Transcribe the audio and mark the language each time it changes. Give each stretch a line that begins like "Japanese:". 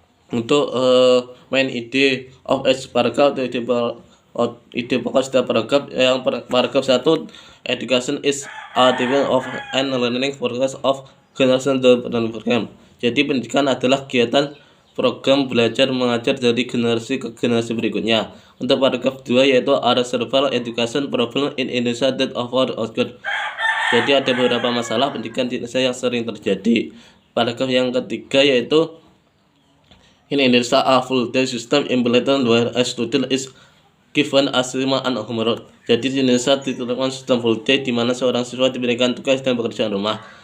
Indonesian: Untuk
English: main ide of each paragraph
Indonesian: atau ide pokok setiap paragraf, yang paragraf 1,
English: education is a development of and learning process of generation development program.
Indonesian: Jadi pendidikan adalah kegiatan program belajar mengajar dari generasi ke generasi berikutnya. Untuk paragraf 2 yaitu
English: are several education problem in Indonesia that often occur.
Indonesian: Jadi ada beberapa masalah pendidikan di Indonesia yang sering terjadi. Paragraf yang ketiga yaitu
English: in Indonesia a full day system implemented where a student is given assignment and homework.
Indonesian: Jadi di Indonesia diterapkan sistem full day di mana seorang siswa diberikan tugas dan pekerjaan rumah.